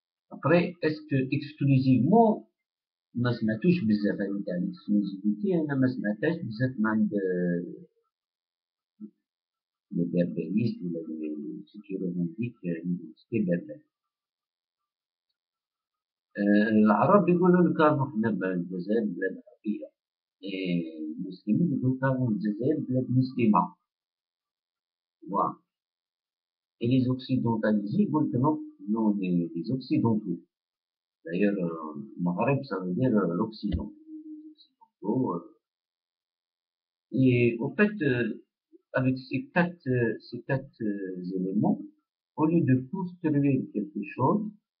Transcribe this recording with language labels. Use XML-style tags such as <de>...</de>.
<fr>Après, est-ce que exclusivement,</fr> <ar>ما سمعتوش بزاف على تاع الاكسكلوزيفيتي انا ما سمعتهاش بزاف من عند</ar> <fr>les berbéristes ou ceux qui revendiquent une identité berbère.</fr> <ar>العرب يقولوا لك راهو حنا الجزائر بلاد عربية، المسلمين يقولوا لك راهو الجزائر بلاد مسلمة.</ar> <fr>Voilà. Et les occidentalisés</fr> <ar>يقول لك</ar> <fr>non, non, les occidentaux. D'ailleurs, Maghreb, ça veut dire l'Occident. Les Occidentaux, et au fait, avec ces quatre éléments, au lieu de construire quelque chose,</fr>